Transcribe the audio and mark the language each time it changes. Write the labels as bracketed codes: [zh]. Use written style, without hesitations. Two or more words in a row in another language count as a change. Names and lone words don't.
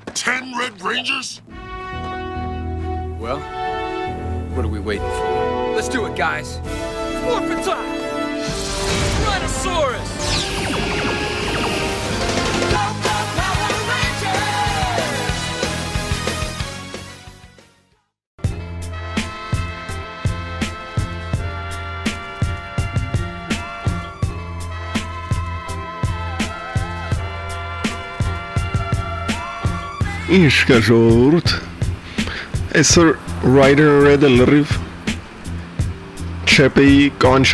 [en] 10 Red Rangers? Well, what are we waiting for? Let's do it, guys. Morphin' time! Rhinosaurus! Go, go, Power Rangers! [hy] Ինչ կա ժողովուրդ, այսօր Rider Red-ը լրիվ չեպեի կանչ